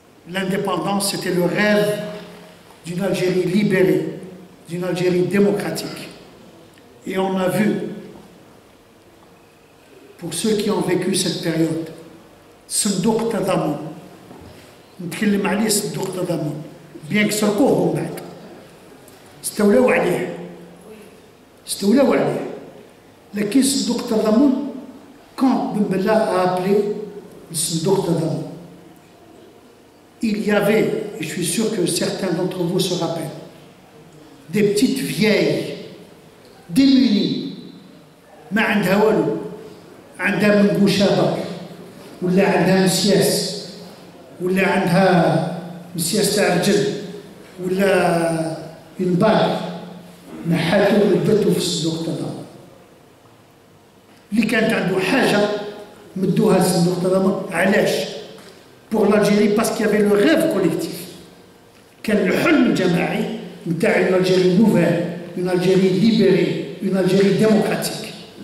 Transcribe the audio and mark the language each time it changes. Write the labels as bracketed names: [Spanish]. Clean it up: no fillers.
[French] L'indépendance, c'était le rêve d'une Algérie libérée, d'une Algérie démocratique. Et on a vu, pour ceux qui ont vécu cette période, [Arabic] صندوق تضامن نتكلم عليه صندوق تضامن بيان كسرقوه من بعد استولوا عليه لكن صندوق التضامن [French] quand Ben Bella a appelé le [Arabic] صندوق التضامن, [French] il y avait, et je suis sûr que certains d'entre vous se rappellent, des petites vieilles démunies, [Arabic] ما عندها والو, عندها منقوش شابك ولا عندها مسياس ولا عندها مسياس تاع رجل ولا ينباك, نحاتو ودتو في صندوق التضامن. اللي كانت عنده حاجه مدوها لصندوق التضامن. علاش؟ [French] pour l'Algérie, parce qu'il y avait le rêve collectif. [Arabic] كان الحلم الجماعي نتاع [French] une Algérie nouvelle, une Algérie libérée, une Algérie démocratique.